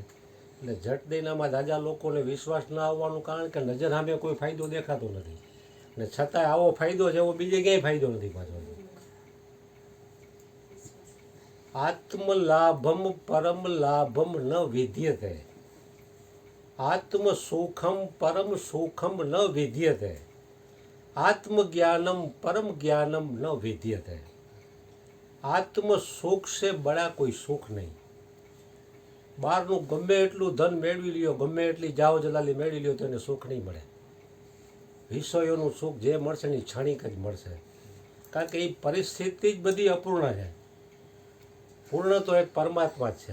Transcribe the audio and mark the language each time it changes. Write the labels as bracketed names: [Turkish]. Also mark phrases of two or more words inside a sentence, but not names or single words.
[Gujarati] એટલે જટ દઈનામાં દાદા લોકોને વિશ્વાસ ન આવવાનું કારણ કે નજર સામે કોઈ ફાયદો દેખાતો નથી. અને છતાંય આવો ફાયદો છે એવો બીજે ક્યાંય ફાયદો નથી પાછો. [Sanskrit] આત્મલાભમ પરમ લાભમ ન વિદ્યતે, આત્મસુખમ પરમ સુખમ ન વિદ્યતે, आत्मज्ञानम परम ज्ञानम न विद्यते. [Hindi] आत्म सुख से बड़ा कोई सुख नहीं. [Gujarati] બહારનું ગમે એટલું ધન મેળવી લ્યો, ગમે એટલી જાવ જલાલી મેળવી લ્યો તો એને સુખ નહીં મળે. વિષયોનું સુખ જે મળશે ને ક્ષણિક જ મળશે. કારણ કે એ પરિસ્થિતિ જ બધી અપૂર્ણ છે. પૂર્ણ તો એક પરમાત્મા જ છે.